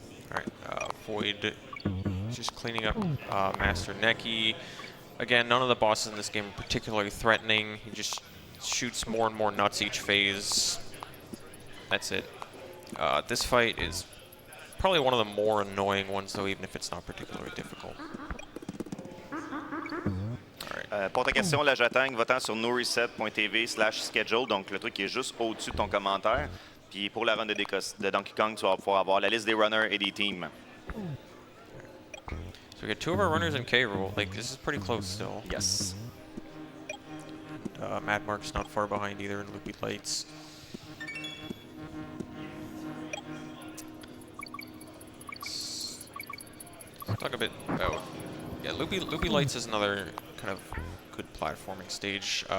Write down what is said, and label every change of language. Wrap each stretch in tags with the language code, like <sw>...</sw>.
<en>Alright, Void just cleaning up Master Neki. Again, none of the bosses in this game are particularly threatening. He just shoots more and more nuts each phase. That's it. This fight is probably one of the more annoying ones, though, even if it's not particularly difficult.</en> <fr>Pour ta question, là, j'attends votant sur NoReset.tv/schedule, donc le truc qui est juste au-dessus de ton commentaire. Puis pour la run de Donkey Kong, tu vas pouvoir avoir la liste des runners et des teams.</fr> <en>So we get 2 of our runners in K rule. Like, this is pretty close still. Yes. Mad Mark's not far behind either in Loopy Lights. Let's talk a bit about... Yeah, Loopy Lights is another kind of good platforming stage.</en>